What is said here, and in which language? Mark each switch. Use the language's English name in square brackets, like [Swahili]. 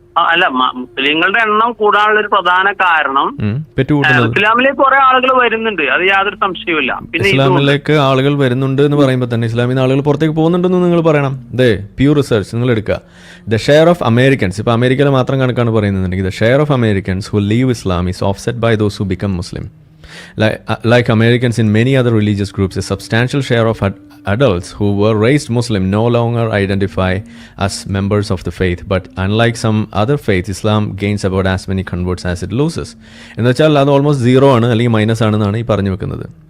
[Malayalam] അല്ല, മുസ്ലിങ്ങളുടെ എണ്ണം കൂടാനുള്ള ഒരു പ്രധാന കാരണം ഇസ്ലാമിലേക്ക് കുറെ ആളുകൾ വരുന്നുണ്ട്, അത് യാതൊരു സംശയവുമില്ല. പിന്നെ ഇസ്ലാമിലേക്ക് ആളുകൾ വരുന്നുണ്ട് എന്ന് പറയുമ്പോൾ തന്നെ ഇസ്ലാമിൽ നിന്ന് ആളുകൾ പുറത്തേക്ക് പോകുന്നുണ്ടെന്ന് നിങ്ങൾ പറയണം. [English] pure research [Malayalam] നിങ്ങൾ എടുക്കുക. [English] the share of Americans, [Malayalam] ഇപ്പൊ അമേരിക്കയിലെ മാത്രം കണക്കാണ് പറയുന്നുണ്ടെങ്കിൽ, [English] The share of Americans who leave Islam is offset by those who become Muslim. Like Americans in many other religious groups, a substantial share of adults who were raised Muslim no longer identify as members of the faith. But unlike some other faiths, Islam gains about as many converts as it loses. [Malayalam] എന്ന് വെച്ചാൽ അത് almost 0 ആണ്, അല്ലെങ്കിൽ minus ആണെന്നാണ് ഈ പറഞ്ഞു വെക്കുന്നത്.